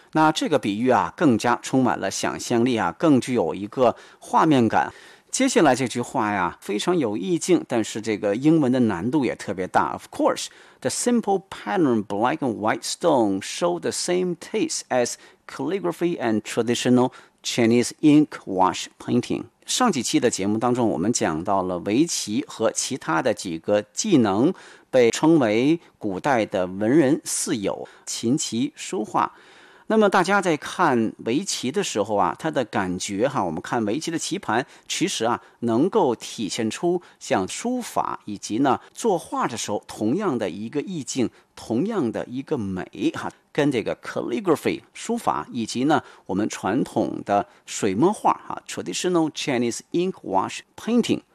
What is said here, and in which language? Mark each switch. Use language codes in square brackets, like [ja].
[zh] 那这个比喻啊更加充满了想象力啊，更具有一个画面感。接下来这句话呀非常有意境，但是这个英文的难度也特别大。 [en] Of course, the simple pattern black and white stone show the same taste as calligraphy and traditional Chinese ink wash painting。 [zh] 上几期的节目当中我们讲到了围棋和其他的几个技能被称为古代的文人四友，琴棋书画。那么大家在看围棋的时候啊，它的感觉哈，我们看围棋的棋盘，其实啊，能够体现出像书法以及呢作画的时候同样的一个意境，同样的一个美哈，跟这个 calligraphy 书法以及呢我们传统的水墨画哈 [en] traditional Chinese ink wash painting。